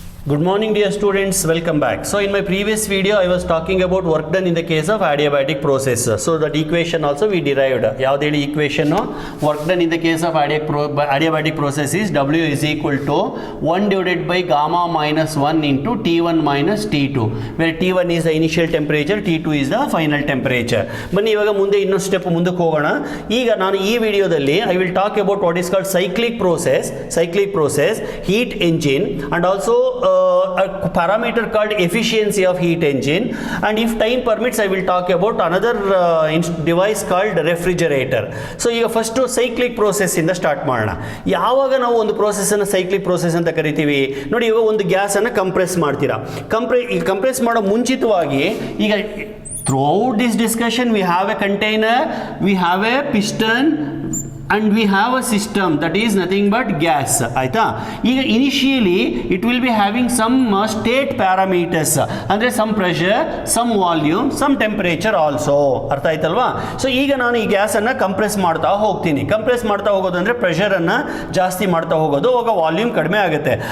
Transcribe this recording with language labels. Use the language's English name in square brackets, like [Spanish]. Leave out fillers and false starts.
[English] Good morning dear students, welcome back. So in my previous video I was talking about work done in the case of adiabatic process. So that equation also we derived. Yavadeli equation work done in the case of adiabatic process is W is equal to 1 divided by gamma minus 1 into T1 minus T2, where T1 is the initial temperature, T2 is the final temperature. [Kannada] ಬನ್ನಿ ಇವಾಗ ಮುಂದೆ ಇನ್ನೊಂದು step ಮುಂದಕ್ಕೆ ಹೋಗೋಣ. ಈಗ ನಾನು ಈ ವಿಡಿಯೋದಲ್ಲಿ [English] I will talk about what is called cyclic process, heat engine, and also a parameter called efficiency of heat engine, and if time permits I will talk about another device called refrigerator. [Kannada] So ಈಗ first cyclic process ಇಂದ start ಮಾಡೋಣ. ಯಾವಾಗ ನಾವು ಒಂದು process ಅನ್ನು cyclic process ಅಂತ ಕರಿತೀವಿ ನೋಡಿ, ಇವಾಗ ಒಂದು ಗ್ಯಾಸ್ ಅನ್ನು ಕಂಪ್ರೆಸ್ ಮಾಡ್ತೀರಾ. ಕಂಪ್ರೆಸ್ ಮಾಡೋ ಮುಂಚಿತವಾಗಿ ಈಗ [English] throughout this discussion we have a container, we have a piston, and we have a system that is nothing but gas. [Kannada] ಆಯ್ತಾ? [English] ಈಗ initially it will be having some state parameters, ಅಂದರೆ some pressure, some volume, some temperature also. [Kannada] ಅರ್ಥ ಆಯ್ತಲ್ವಾ? So ಈಗ ನಾನು ಈ ಗ್ಯಾಸನ್ನು compress ಮಾಡ್ತಾ ಹೋಗ್ತೀನಿ. ಕಂಪ್ರೆಸ್ ಮಾಡ್ತಾ ಹೋಗೋದಂದ್ರೆ ಪ್ರೆಷರನ್ನು ಜಾಸ್ತಿ ಮಾಡ್ತಾ ಹೋಗೋದು, ಅವಾಗ ವಾಲ್ಯೂಮ್ ಕಡಿಮೆ ಆಗುತ್ತೆ.